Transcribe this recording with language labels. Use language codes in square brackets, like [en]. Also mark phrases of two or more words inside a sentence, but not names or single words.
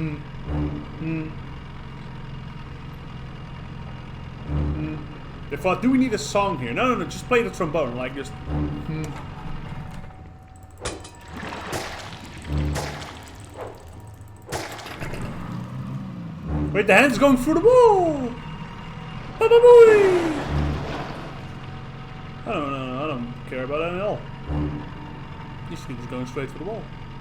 [en] They thought, do we need a song here? No, no, no. Just play the trombone, like just. Wait, the hand's going through the wall. Ba-ba-booey! I don't care about that at all. This thing is going straight for the wall.